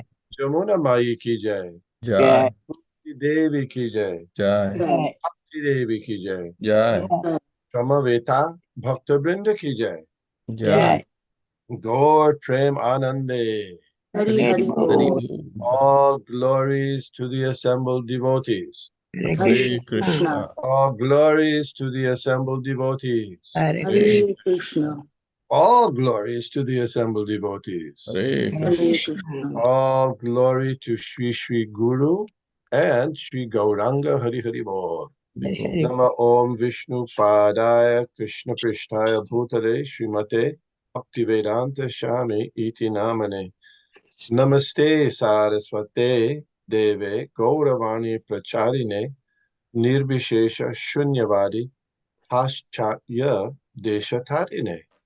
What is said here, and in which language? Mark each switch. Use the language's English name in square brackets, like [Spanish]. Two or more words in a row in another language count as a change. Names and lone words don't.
[Hindi] जमुना माई की जय, जय देवी की जय, जय भक्ति देवी की जय, जय समवेता भक्त वृंद की जय, जय गौर प्रेम आनंदे. हरि हरि बोल। [English] All glories to the assembled devotees. [Sanskrit] हरे कृष्ण [English] All glories to the assembled devotees. [Sanskrit] Hare [English] All glories to the assembled devotees. [Sanskrit] हरे कृष्ण [English] All glory to Sri Sri Guru and Sri Gauranga [Sanskrit] हरि हरि बोल. नम ॐ विष्णु पादाय कृष्ण प्रेष्ठाय भूतले श्रीमते भक्तिवेदान्त स्वामी इति नामिने. नमस्ते सारस्वते देवे गौरवाणी प्रचारिणे निर्विशेष शून्यवादि पाश्चात्य देशतारिणे.